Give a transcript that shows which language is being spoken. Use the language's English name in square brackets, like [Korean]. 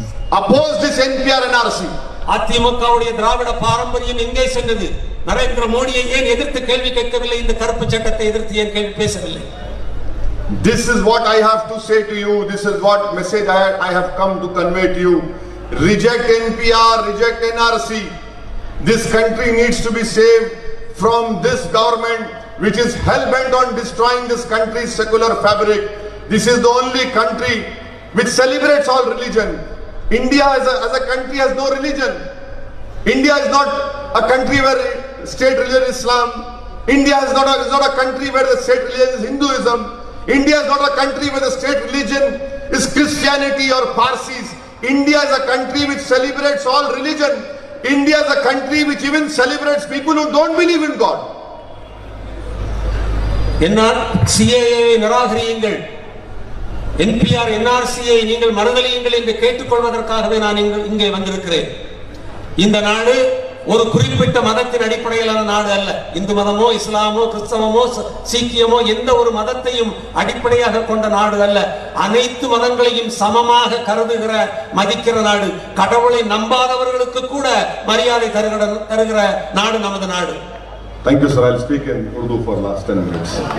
[English] Oppose this NPR NRC. [Tamil] அதிமுகவுடைய திராவிட பாரம்பரியம் எங்கே சென்றது? நரேந்திர மோடியை ஏன் எதிர்த்து கேள்வி கேட்கவில்லை? இந்த கருப்பு சட்டத்தை எதிர்த்து ஏன் கேள்வி பேசவில்லை? [English] This is what I have to say to you. This is what message I have come to convey to you. Reject NPR, reject NRC. This country needs to be saved from this government which is hell-bent on destroying this country's secular fabric. This is the only country which celebrates all religion. India as a country has no religion. India is not a country where state religion is Islam. India is not a country where the state religion is Hinduism. India is not a country where the state religion is Christianity or Parsis. India is a country which celebrates all religion. India is a country which even celebrates people who don't believe in God. [Tamil] என்னால் CAA நிராகரியுங்கள், NPR NRCயை நீங்கள் மறுதலியுங்கள் என்று கேட்டுக்கொள்வதற்காகவே நான் இங்கே வந்திருக்கிறேன். இந்த நாடு ஒரு குறிப்பிட்ட மதத்தின் அடிப்படையிலான நாடு அல்ல. இந்து மதமோ, இஸ்லாமோ, கிறிஸ்தவமோ, சீக்கியமோ எந்த ஒரு மதத்தையும் அடிப்படையாக கொண்ட நாடு அல்ல. அனைத்து மதங்களையும் சமமாக கருதுகிற, மதிக்கிற நாடு. கடவுளை நம்பாதவர்களுக்கு கூட மரியாதை தருகிற நாடு நமது நாடு. [English] Thank you, sir. I'll speak in Urdu for last 10 minutes.